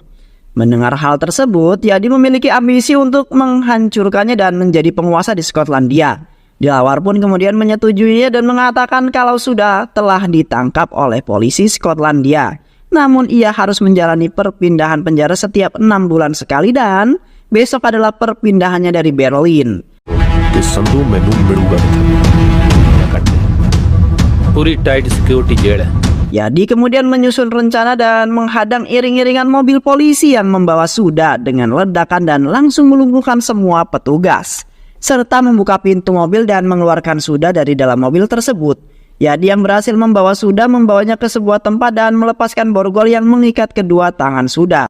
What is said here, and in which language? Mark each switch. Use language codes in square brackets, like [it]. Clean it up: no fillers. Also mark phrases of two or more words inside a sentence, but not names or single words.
[id] Mendengar hal tersebut, Yadi memiliki ambisi untuk menghancurkannya dan menjadi penguasa di Skotlandia. Dilawar pun kemudian menyetujuinya dan mengatakan kalau sudah telah ditangkap oleh polisi Skotlandia. Namun ia harus menjalani perpindahan penjara setiap 6 bulan sekali dan besok adalah perpindahannya dari Berlin. [pa] ਕਿ ਸੰਧੂ ਮੈਨੂੰ ਮਿਲੂਗਾ [hi] पूरी [en] tight security jail [hi] है। [id] Yadi kemudian menyusun rencana dan menghadang iring-iringan mobil polisi yang membawa Suda dengan ledakan dan langsung melumpuhkan semua petugas, serta membuka pintu mobil dan mengeluarkan Suda dari dalam mobil tersebut. Yadi yang berhasil membawa Suda membawanya ke sebuah tempat dan melepaskan borgol yang mengikat kedua tangan Suda.